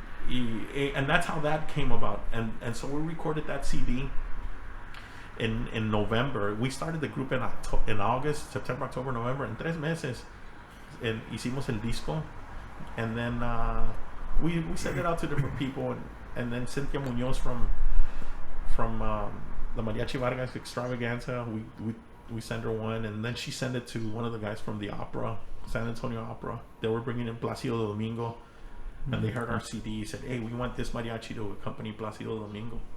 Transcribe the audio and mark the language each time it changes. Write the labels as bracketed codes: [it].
[en] And that's how that came about. And so we recorded that CD in November. We started the group in August, September, October, November. [es] En 3 meses hicimos el disco. [en] And then we sent it out to different people. And then Cynthia Munoz from the Mariachi Vargas Extravaganza, we sent her one. And then she sent it to one of the guys from the opera, San Antonio Opera. They were bringing in Placido Domingo. And they heard our CD, said, hey, we want this mariachi to accompany Placido Domingo.